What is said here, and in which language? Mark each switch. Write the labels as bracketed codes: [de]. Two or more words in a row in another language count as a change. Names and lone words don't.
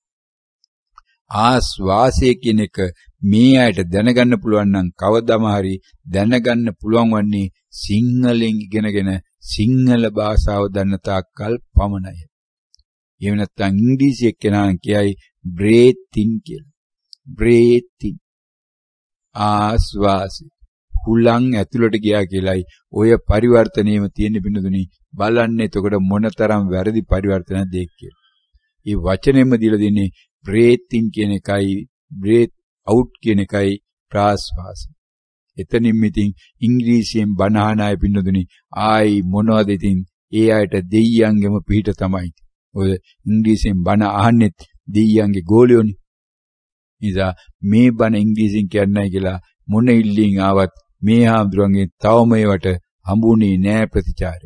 [si] ආස්වාසය කියන එක මේ අයට දැනගන්න පුළුවන් නම් කවදාම හරි දැනගන්න පුළුවන් වන්නේ සිංහලෙන් ඉගෙනගෙන සිංහල භාෂාව දන්න තාක්කල් පමණයි. එහෙම නැත්නම් ඉංග්‍රීසි එක්කෙනා කියයි [en] breathe in [si] කියලා. [en] breathe in. [si] ආස්වාසය. හුලං ඇතුළට ගියා කියලායි ඔය පරිවර්තනයේම තියෙන බිනදුනි බලන්න. එතකොට මොනතරම් වැරදි පරිවර්තනයක්ද ඒක කියලා. මේ වචනයෙම දීලා දෙන්නේ [en] breathe in [si] කියන එකයි [en] breathe out [si] කියන එකයි ප්‍රාශ්වාස. එතනින් ඉතින් ඉංග්‍රීසියෙන් බණ අහන අය බිනදුනි ආයි මොනවද ඉතින් ඒ අයට දෙයියන්ගෙම පිහිට තමයි. ඔය ඉංග්‍රීසියෙන් බණ අහන්නෙත් දෙයියන්ගේ ගෝලියෝනේ. ඉතින් මේ බණ ඉංග්‍රීසියෙන් කියන්නයි කියලා මොන ඉල්ලීම් ආවත් මේ හාමුදුරන්ගේ තවම ඒවට හම්බුනේ නෑ ප්‍රතිචාරය.